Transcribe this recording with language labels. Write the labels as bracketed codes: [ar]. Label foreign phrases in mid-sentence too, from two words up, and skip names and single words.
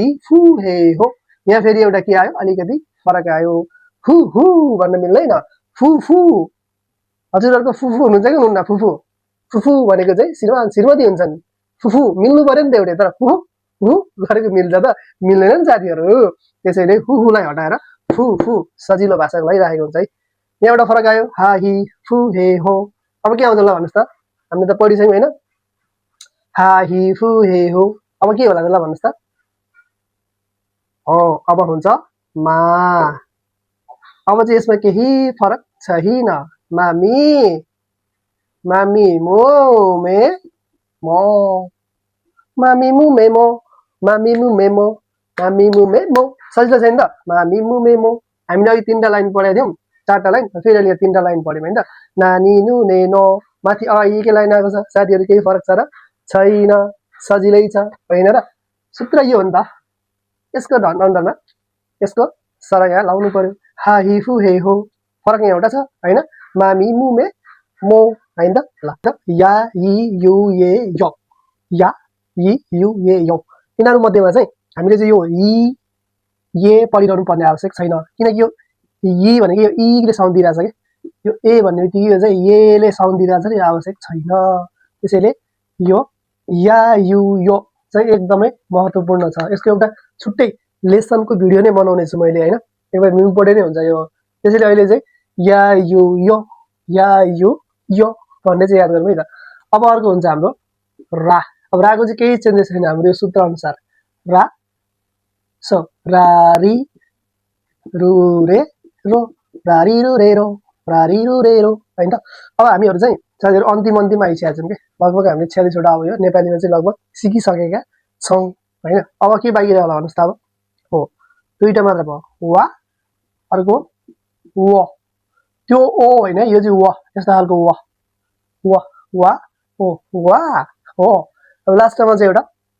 [ne] फु हे हो यहाँ फेरि एउटा के आयो अलिकति फरक आयो फु हु भन्न मिल्दैन फु फु हजुरहरूको फुफु हुनुहुन्छ कि हुनुहुन्न फुफु फुफु भनेको चाहिँ श्रीमती हुन्छन् फुफु मिल्नु पर्यो नि त एउटै तर फुफु हु गरेको मिल्छ त मिल्दैन नि साथीहरू त्यसैले हुलाई हटाएर फु फु सजिलो भाषा लगाइरहेको हुन्छ है यहाँ एउटा फरक आयो हा हि फु हे हो अब के आउँछ ल भन्नुहोस् त हामीले त पढिसक्यौँ होइन हा हि फु हे हो अब के होला त ल भन्नुहोस् त हो अब हुन्छ मा अब चाहिँ यसमा केही फरक छैन मामी मामी मो मे मो मामी मु मे मो मामी मु मे मो मामी मु मे मो सजिलो छैन त मामी मु मे मो हामीले अघि 3टा लाइन पढेका थियौँ 4टा लाइन फेरि अहिले 3टा लाइन पढ्यौँ होइन त नानी नु ने नो माथि के लाइन आएको छ साथीहरू केही फरक छ र छैन सजिलै छ होइन र सूत्र यो हो नि त यसको अन्डरमा यसको सर यहाँ लाउनु पर्यो हा हि फु हे हो फरक यहाँ एउटा छ होइन मामी मु मे मो होइन त ल या इ यु ए यो या इ यु ए यो यिनीहरू मध्येमा चाहिँ हामीले चाहिँ यो इ ए पढिरहनु पर्ने आवश्यक छैन किनकि यो इ भनेको यो ईले साउन्ड दिइरहेछ कि यो ए भन्ने बित्तिकै यो चाहिँ एले साउन्ड दिइरहेछ नि आवश्यक छैन त्यसैले यो या यु यो चाहिँ एकदमै महत्त्वपूर्ण छ यसको एउटा छुट्टै लेसनको भिडियो नै बनाउने छु मैले हैन एकदम इम्पोर्टेन्ट नै हुन्छ यो त्यसैले अहिले चाहिँ या यो भन्ने चाहिँ याद गरौँ है त अब अर्को हुन्छ हाम्रो रा अब राको चाहिँ केही चेन्जेस छैन हाम्रो यो सूत्र अनुसार रा सो रा री रु रे रो रा री रु रे रो रा री रु रे रो हैन त अब हामीहरु चाहिँ साथीहरु अन्तिम आइसकेका छौं के लगभग हामीले 46 वटा अब यो नेपालीमा चाहिँ लगभग सिकिसकेका छौं हैन अब के बाँकी रह्यो होला भन्नुस् त अब हो दुईटा मात्र भयो वा अर्को व त्यो ओ हैन यो चाहिँ व यस्तो खालको व वा वा ओ वा हो अब लास्टमा चाहिँ एउटा